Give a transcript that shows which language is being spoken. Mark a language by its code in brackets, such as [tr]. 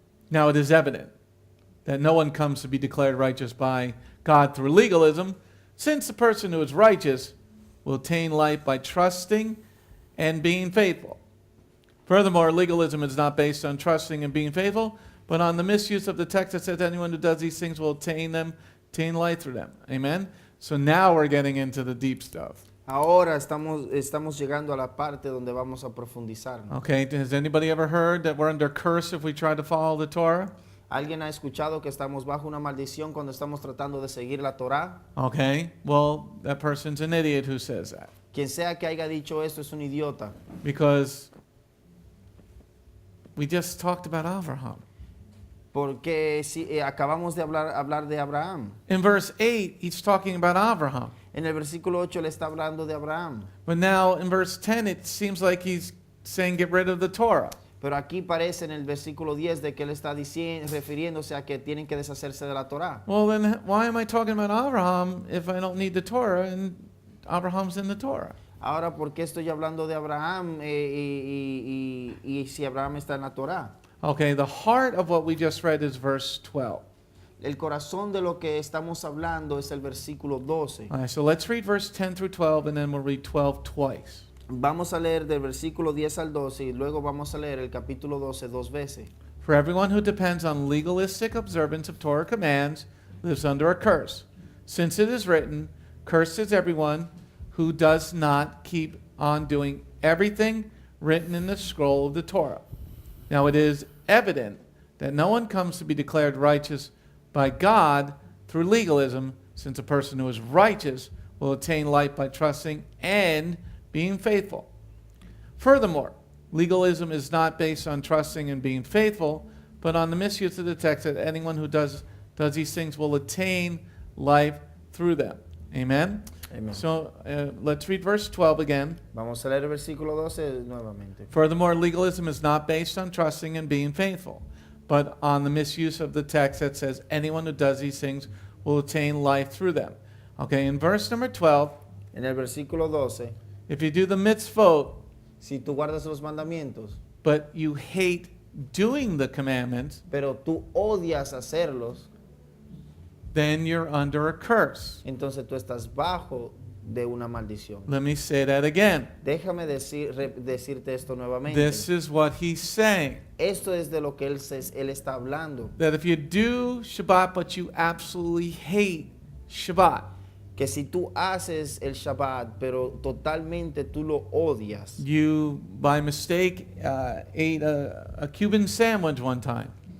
[en] Now it is evident that no one comes to be declared righteous by God through legalism, since the person who is righteous will attain life by trusting and being faithful. Furthermore, legalism is not based on trusting and being faithful, but on the misuse of the text that says anyone who does these things will attain life through them. Amen? So now we're getting into the deep stuff. [es] Ahora estamos llegando a la parte donde vamos a profundizar. [en] Okay, has anybody ever heard that we're under curse if we try to follow the Torah? [es] ¿Alguien ha escuchado que estamos bajo una maldición cuando estamos tratando de seguir la Torah? [en] Okay, well, that person's an idiot who says that. [es] Quien sea que haya dicho esto es un idiota. [en] Because we just talked about Abraham. [es] Porque si, acabamos de hablar de Abraham. [en] In verse 8, he's talking about Abraham. [es] En el versículo 8 le está hablando de Abraham. [en] But now in verse 10, it seems like he's saying get rid of the Torah. [es] Pero aquí parece en el versículo 10 de que él está refiriéndose a que tienen que deshacerse de la Torah. [en] Well, then why am I talking about Abraham if I don't need the Torah and Abraham's in the Torah? [es] Ahora, ¿por qué estoy hablando de Abraham y si Abraham está en la Torah? [en] Okay, the heart of what we just read is verse 12. [es] El corazón de lo que estamos hablando es el versículo 12. [en] All right, so let's read verse 10 through 12 and then we'll read 12 twice. [es] Vamos a leer del versículo 10 al 12 y luego vamos a leer el capítulo 12 dos veces. [en] For everyone who depends on legalistic observance of Torah commands lives under a curse. Since it is written, cursed is everyone who does not keep on doing everything written in the scroll of the Torah. Now it is evident that no one comes to be declared righteous by God through legalism, since a person who is righteous will attain life by trusting and being faithful. Furthermore, legalism is not based on trusting and being faithful, but on the misuse of the text that anyone who does these things will attain life through them. Amen? Amen. So let's read verse 12 again. [es] Vamos a leer el versículo 12 nuevamente. [en] Furthermore, legalism is not based on trusting and being faithful, but on the misuse of the text that says anyone who does these things will attain life through them. Okay, in verse number 12, [es] En el versículo 12, [en] if you do the mitzvot, [es] si tú guardas los mandamientos, [en] but you hate doing the commandments, [es] pero tú odias hacerlos, [en] then you're under a curse. [es] entonces tú estás bajo de una maldición. [en] Let me say that again. [es] Déjame decirte esto nuevamente. [en] This is what he's saying. [es] Esto es de lo que él está hablando. [en] That if you do Shabbat, but you absolutely hate Shabbat, [es] Que si tú haces el Shabbat, pero totalmente tú lo odias. [en] you, by mistake, ate a Cuban sandwich one time.